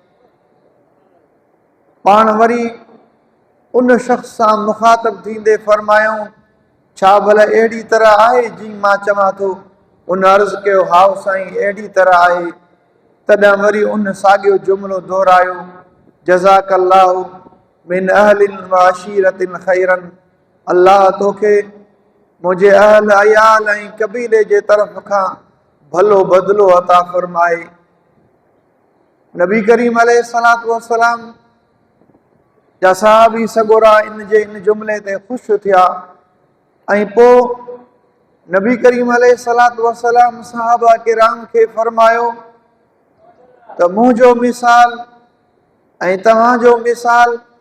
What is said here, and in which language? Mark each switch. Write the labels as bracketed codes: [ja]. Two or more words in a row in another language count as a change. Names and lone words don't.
[sd] पाण वरी उन शख़्स सां मुखातिब थींदे फरमायूं, छा भला अहिड़ी तरह आहे जीअं मां चवां थो? उन अर्ज़ु कयो, हाओ साईं, अहिड़ी तरह आहे। तॾहिं वरी उन साॻियो जुमिलो दोहरायो, [ar] جزاك الله من أهل و عشيرة خيرا. [sd] अल्लाह तोखे मुंहिंजे अहल अयाल ऐं कबीले जे तरफ़ खां भलो बदिलो अता फरमाए। नबी करीम [ar] عليه الصلاة والسلام [sd] जा सहाबी सॻोरा इन जुमिले ते ख़ुशि थिया ऐं पोइ नबी करीम [ar] عليه الصلاة والسلام [sd] सहाबा किराम खे फरमायो त मुंहिंजो मिसाल ऐं तव्हांजो मिसाल